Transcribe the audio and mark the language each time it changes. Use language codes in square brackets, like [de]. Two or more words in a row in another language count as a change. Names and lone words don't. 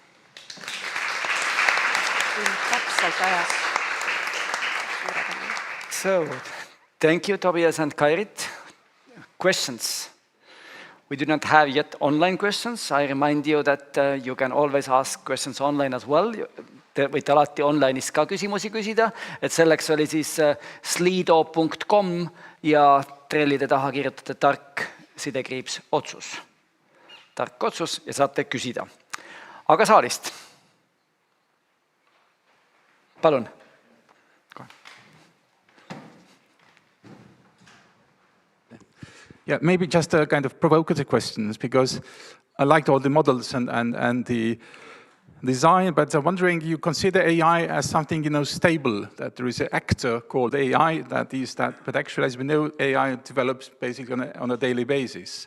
[en] So, thank you, Tobias and Kairit. Questions? We do not have yet online questions. I remind you that you can always ask questions online as well. [et] Te võite alati online'is ka küsimusi küsida, et selleks oli siis slido.com ja trellide taha kirjutate tark sidekriips otsus. Tark otsus ja saate küsida. Aga saalist. Palun. [en] Yeah, maybe just a kind of provocative questions, because I liked all the models and the design, but I'm wondering, you consider AI as something, stable, that there is an actor called AI that is that, but actually, as we know, AI develops basically on a daily basis.